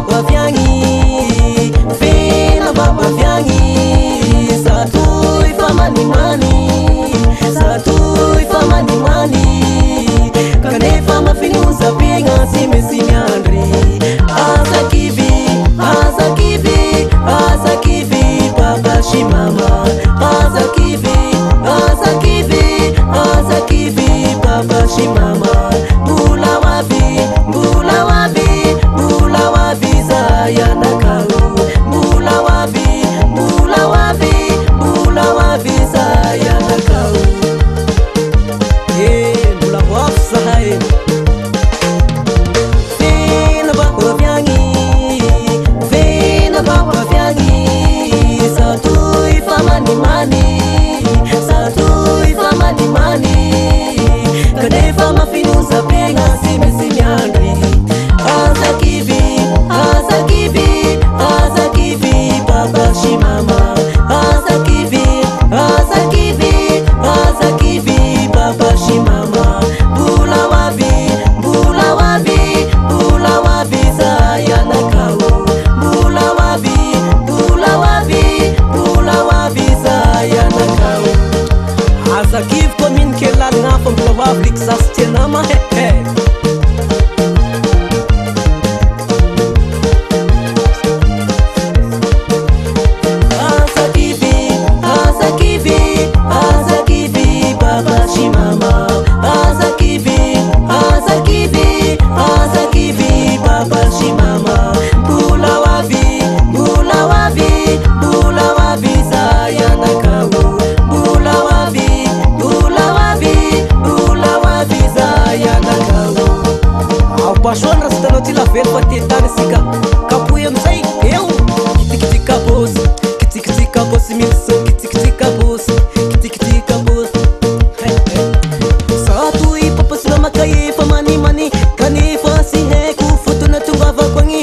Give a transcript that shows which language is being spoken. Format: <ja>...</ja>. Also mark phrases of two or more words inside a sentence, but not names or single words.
<mg>hoaviagny fena va hoaviagny satoy fa manimany satoy fa manimany kanefa mafinoza-piaigna sy mesy miandry azakivy azakivy azakivy papashi mama azakivy azakivy azakivy papashi mama</mg> <ln>mbula wapi mbula wapi mbula wapi</ln> <mg>zayanakao</mg> <ln>mbula wapi mbula wapi mbula wapi</ln> <mg>zayanakao</mg> <ln>mbula wapi</ln> <mg>zahay vena va hoaviagny vena va hoaviagny satoy fa manimany satoy fa manimany kanefa mafinoza-piaigna sy mesy miandry azakivy azakivy azakivy papashi mama azakivy azakivy azakivy papashi mama</mg> <ln>mbula wapi mbula wapi mbula wapi</ln> <mg>zayanakao</mg> <ln>mbula wapi mbula wapi mbula wapi</ln> <mg>zayanakao azakivy koa mino kelalagna fa mbola ho avy liky zasy tianama azakivy azakivy azakivy papashi mama azakivy azakivy azakivy papashi mama mbula</mg> <ln>wapi mbula wapi mbula wapi</ln> <mg>zayanakao</mg> <ln>mbula wapi mbula wapi mbula wapi</ln> <mg>zayanakao aupashoany raha sitanao ty lavelo fa tetany sika kapoy amizay eo kitikitika bosy kitikitika bosy milso kitikitika bosy kitikitika bosy satoy papasina kaefa manimany kanefa sy haiko fotona tongavako agny</mg>